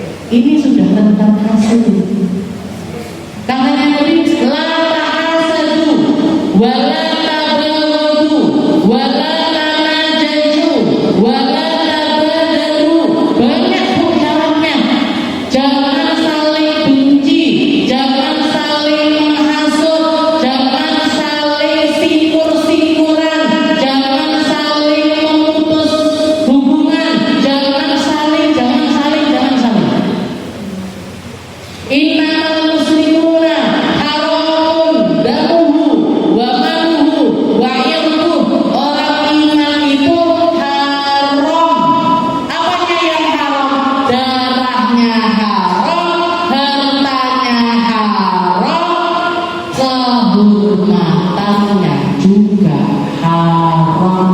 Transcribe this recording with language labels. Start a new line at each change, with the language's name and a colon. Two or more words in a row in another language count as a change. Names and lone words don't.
Indonesian: Ini sudah rentan hasad. Katanya Nabi,
Arabic: لا تحاسدوا ولا تباغضوا ولا تناجشوا ولا تدابروا.
Indonesian: Banyak syaratnya. Jangan saling benci, jangan saling menghasut, jangan saling sikur-sikuran, jangan saling memutus hubungan, jangan saling.
Arabic: إنما المسلمون حرام دمه وماله وعرضه.
Indonesian: Orang iman itu haram. Apanya yang haram? Darahnya haram, hartanya haram, kehormatannya juga haram.